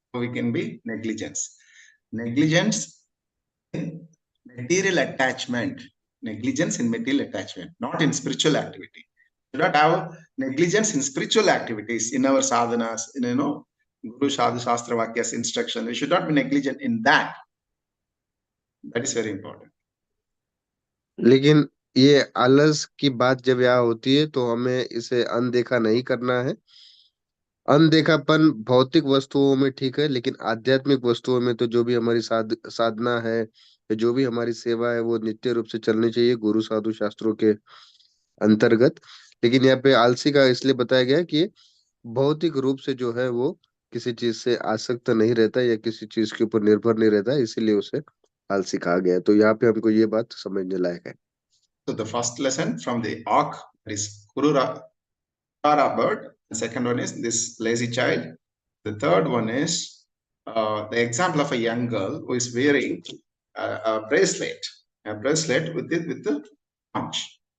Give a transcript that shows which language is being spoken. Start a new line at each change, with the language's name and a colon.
English: So we can be negligence. Negligence in material attachment. Negligence in material attachment, not in spiritual activity. We do not have negligence in spiritual activities, in our sadhanas, in Guru Sadhu Shastra Vakyas instruction. We should not be negligent in that. That is very important.
Hindi: लेकिन ये आलस की बात जब यहाँ होती है तो हमें इसे अनदेखा नहीं करना है। अनदेखापन भौतिक वस्तुओं में ठीक है, लेकिन आध्यात्मिक वस्तुओं में तो जो भी हमारी साधना है या जो भी हमारी सेवा है वो नित्य रूप से चलनी चाहिए गुरु साधु शास्त्रों के अंतर्गत। लेकिन यहाँ पे आलसी का इसलिए बताया गया है कि भौतिक रूप से जो है वो किसी चीज से आसक्त नहीं रहता या किसी चीज के ऊपर निर्भर नहीं रहता, इसीलिए उसे आलसी कहा गया है। तो यहाँ पे हमको ये बात समझने लायक है।
English: So the first lesson from the ark, that is Kurura bird. The second one is this lazy child. The third one is the example of a young girl who is wearing a bracelet with the conch.